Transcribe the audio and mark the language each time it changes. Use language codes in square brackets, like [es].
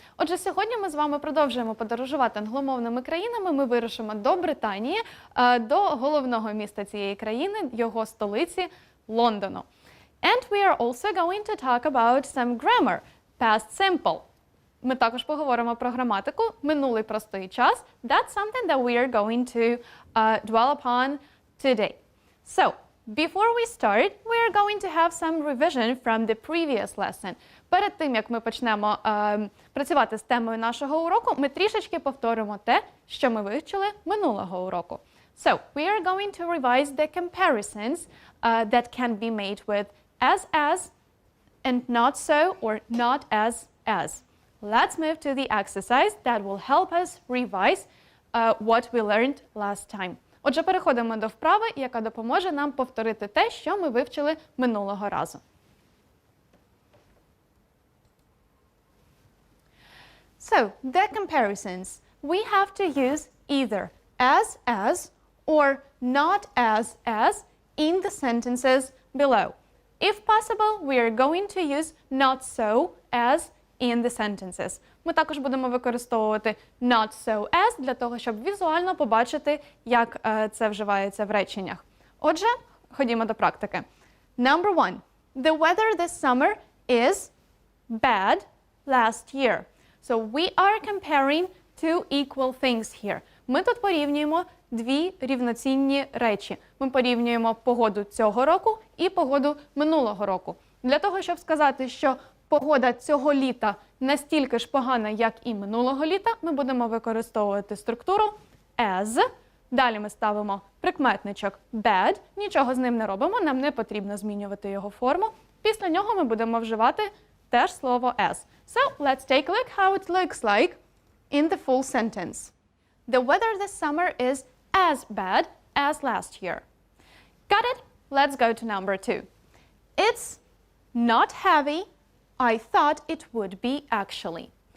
[uk] Отже, сьогодні ми з вами продовжуємо подорожувати англомовними країнами. Ми вирушимо до Британії, до головного міста цієї країни, його столиці Лондону. [en] And we are also going to talk about some grammar, past simple. [uk] Ми також поговоримо про граматику, минулий простий час. [en] That's something that we are going to dwell upon today. So, before we start, we are going to have some revision from the previous lesson. [uk] Перед тим, як ми почнемо працювати з темою нашого уроку, ми трішечки повторимо те, що ми вивчили минулого уроку. [en] So, we are going to revise the comparisons that can be made with as, and not so, or not as. Let's move to the exercise that will help us revise what we learned last time. [uk] Отже, переходимо до вправи, яка допоможе нам повторити те, що ми вивчили минулого разу. [en] So, the comparisons. We have to use either as, or not as in the sentences below. If possible, we are going to use not so as in the sentences. [uk] Ми також будемо використовувати not so as для того, щоб візуально побачити, як це вживається в реченнях. Отже, ходімо до практики. [en] Number 1. The weather this summer is bad last year. So we are comparing two equal things here. [uk] Ми тут порівнюємо дві рівноцінні речі. Ми порівнюємо погоду цього року і погоду минулого року. Для того, щоб сказати, що погода цього літа настільки ж погана, як і минулого літа, ми будемо використовувати структуру as. Далі ми ставимо прикметничок bad, нічого з ним не робимо, нам не потрібно змінювати його форму. Після нього ми будемо вживати теж слово as. [en] So, let's take a look how it looks like in the full sentence. The weather this summer is as bad as last year. Got it? Let's go to number 2. It's not heavy. I thought it would be actually.